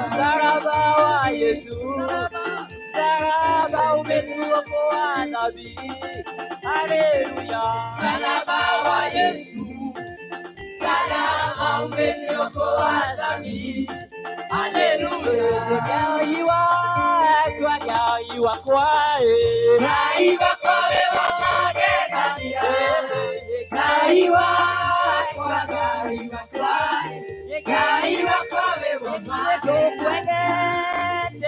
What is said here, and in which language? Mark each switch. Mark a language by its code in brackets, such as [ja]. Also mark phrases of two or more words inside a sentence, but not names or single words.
[sw] Msalaba wa Yesu, msalaba umetuokoa dhambi. Haleluya. Msalaba wa Yesu, msalaba umeniokoa dhambi. Haleluya. [ki] Twagaiwa kwawe wa magegania. Gaiwa kwawe wa magegania.